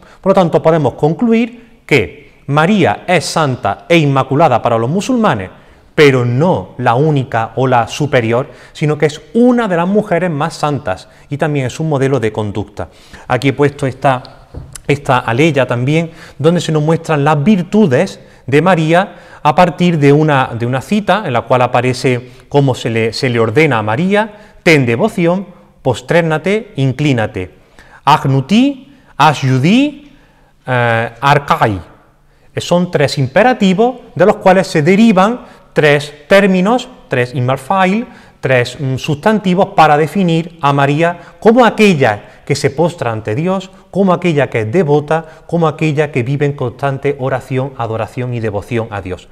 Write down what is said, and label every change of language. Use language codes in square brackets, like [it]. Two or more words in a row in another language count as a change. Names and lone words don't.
[es] Por lo tanto, podemos concluir que María es santa e inmaculada para los musulmanes, pero no la única o la superior, sino que es una de las mujeres más santas y también es un modelo de conducta. Aquí he puesto esta aleya también, donde se nos muestran las virtudes de María a partir de una cita en la cual aparece cómo se le ordena a María: ten devoción, postrénate, inclínate. [ar] اقنتي، اسجدي، اركعي. [es] Son tres imperativos de los cuales se derivan tres términos, tres imarfail, tres sustantivos para definir a María como aquella que se postra ante Dios, como aquella que es devota, como aquella que vive en constante oración, adoración y devoción a Dios.